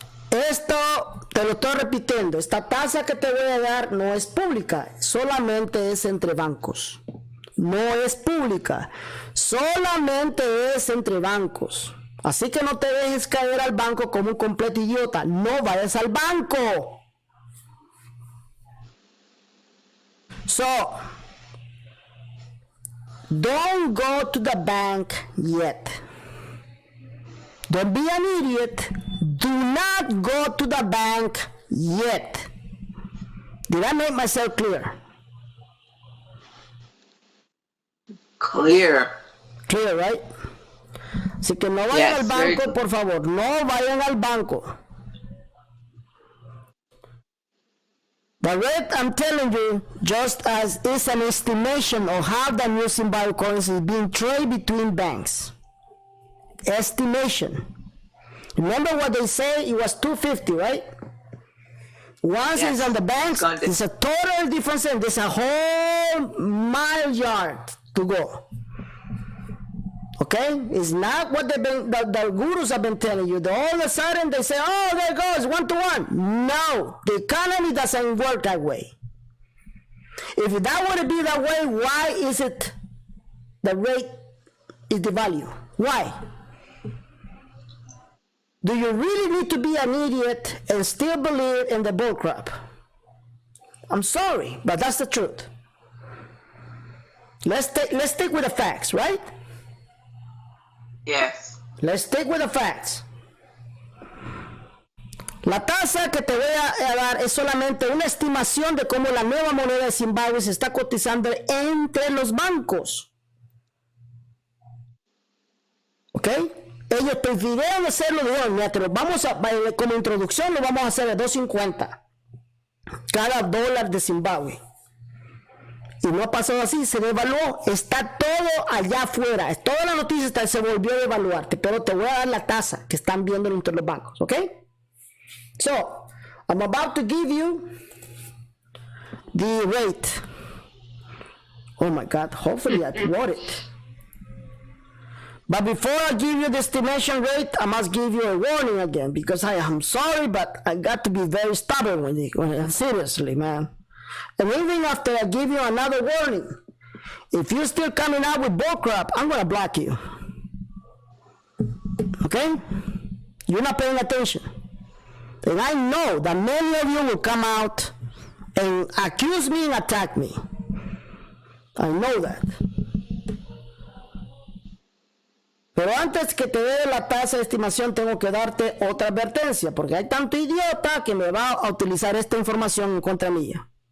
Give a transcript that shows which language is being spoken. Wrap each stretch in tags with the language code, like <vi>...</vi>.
<es>Esto te lo estoy repitiendo. Esta tasa que te voy a dar no es pública, solamente es entre bancos. No es pública, solamente es entre bancos. Así que no te dejes caer al banco como un completo idiota. No vayas al banco.</es> <en>So, don't go to the bank yet. Don't be an idiot. Do not go to the bank yet. Did I make myself clear? Clear. Clear, right?</en> <es>Así que no vayan al banco, por favor. No vayan al banco.</es> <en>The rate I'm telling you, just as is an estimation of how the new Zimbabwe currency is being traded between banks. Estimation. Remember what they say? It was 250, right? Once it's on the banks, it's a total difference, and there's a whole mile yard to go. Okay? It's not what the gurus have been telling you. All of a sudden they say, oh, there it goes, 1-to-1. No, the economy doesn't work that way. If that were to be that way, why is it the rate is the value? Why? Do you really need to be an idiot and still believe in the bullcrap? I'm sorry, but that's the truth. Let's stick with the facts, right? Yes. Let's stick with the facts.</en> <es>La tasa que te voy a dar es solamente una estimación de cómo la nueva moneda de Zimbabue se está cotizando entre los bancos. ¿Ok? Ellos prefirieron hacerlo de vamos a, como introducción lo vamos a hacer de 2.50 cada dólar de Zimbabue. Y no ha pasado así, se devaluó. Está todo allá afuera. Toda la noticia está, se volvió a devaluarte. Pero te voy a dar la tasa que están viendo entre los bancos, ¿ok?</es> <en>So, I'm about to give you the rate. Oh my God, hopefully I wrote it. But before I give you the estimation rate, I must give you a warning again, because I am sorry, but I got to be very stubborn with it. Seriously, man. And even after I give you another warning, if you're still coming out with bullcrap, I'm going to block you. Okay? You're not paying attention. And I know that many of you will come out and accuse me and attack me. I know that.</en> <es>Pero antes que te dé la tasa de estimación, tengo que darte otra advertencia, porque hay tanto idiota que me va a utilizar esta información en contra mía.</es>